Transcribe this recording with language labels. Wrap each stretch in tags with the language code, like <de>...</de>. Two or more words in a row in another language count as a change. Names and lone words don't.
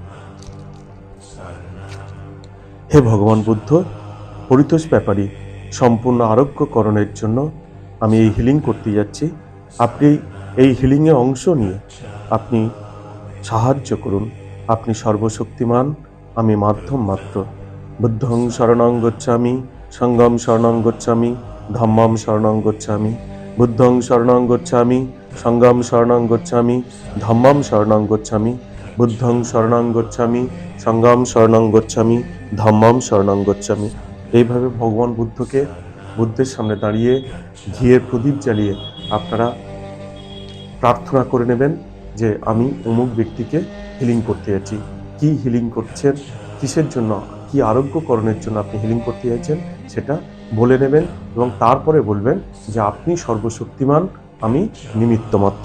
<bn>হে ভগবান বুদ্ধ, পরিতোষ ব্যাপারী সম্পূর্ণ আরোগ্যকরণের জন্য আমি এই হিলিং করতে যাচ্ছি। আপনি এই হিলিংয়ে অংশ নিয়ে আপনি সাহায্য করুন। আপনি সর্বশক্তিমান, আমি মাধ্যম মাত্র।</bn> <pi>বুদ্ধং শরণং গচ্ছামি, সঙ্গম শরণং গচ্ছামি, ধম্মম শরণং গচ্ছামি। বুদ্ধং শরণং গচ্ছামি, সঙ্গম শরণং গচ্ছামি, ধম্মম শরণং গচ্ছামি। বুদ্ধং শরণং গচ্ছামি, সঙ্গম শরণং গচ্ছামি, ধম্মম শরণং গচ্ছামি।</pi> <bn>এইভাবে ভগবান বুদ্ধের সামনে দাঁড়িয়ে ঘিয়ের প্রদীপ জ্বালিয়ে আপনারা প্রার্থনা করে নেবেন যে আমি অমুক ব্যক্তিকে হিলিং করতে যাচ্ছি। কি হিলিং করছেন, কিসের জন্য, কি আরোগ্যকরণের জন্য আপনি হিলিং করতে যাচ্ছেন সেটা বলে নেবেন, এবং তারপরে বলবেন যে আপনি সর্বশক্তিমান, আমি নিমিত্ত মাত্র।</bn>